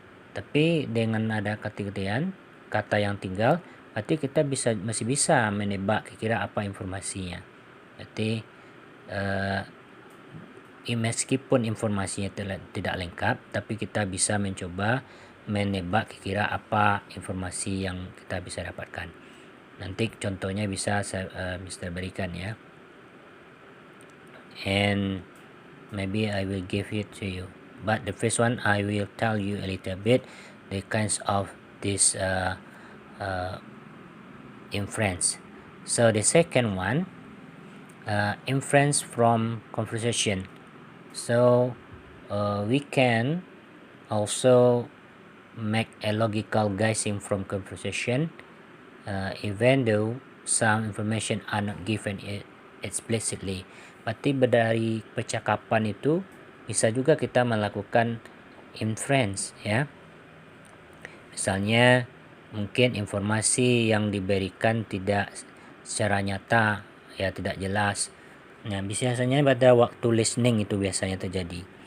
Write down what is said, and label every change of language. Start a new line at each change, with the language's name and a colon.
Indonesian: Tapi dengan ada kata yang tinggal, berarti kita masih bisa menebak kira-kira apa informasinya. Berarti meskipun informasinya tidak lengkap, tapi kita bisa mencoba menebak kira-kira apa informasi yang kita bisa dapatkan. Nanti contohnya bisa Mr. berikan ya.
English: And maybe I will give it to you. But the first one I will tell you a little bit the kinds of this inference. So the second one, inference from conversation. So we can also make a logical guessing from conversation, even though some information are not given explicitly.
Indonesian: Berarti dari percakapan itu bisa juga kita melakukan inference ya. Misalnya mungkin informasi yang diberikan tidak secara nyata ya, tidak jelas. Nah, biasanya pada waktu listening itu biasanya terjadi.